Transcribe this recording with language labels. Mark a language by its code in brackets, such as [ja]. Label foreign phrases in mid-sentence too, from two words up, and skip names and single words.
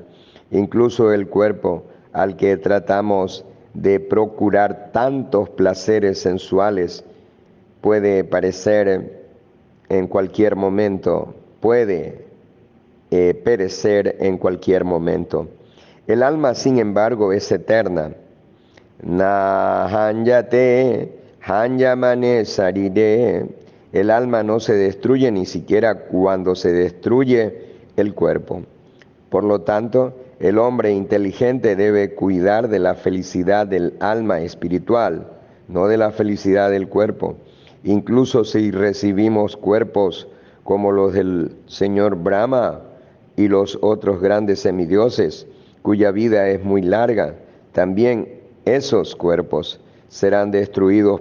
[es] Incluso el cuerpo al que tratamos de procurar tantos placeres sensuales puede perecer en cualquier momento. El alma, sin embargo, es eterna. [sa] Na hanyate hanyamane sarire. [es] El alma no se destruye ni siquiera cuando se destruye el cuerpo. Por lo tanto, el hombre inteligente debe cuidar de la felicidad del alma espiritual, no de la felicidad del cuerpo. Incluso si recibimos cuerpos como los del señor Brahma y los otros grandes semidioses, cuya vida es muy larga, también esos cuerpos serán destruidos.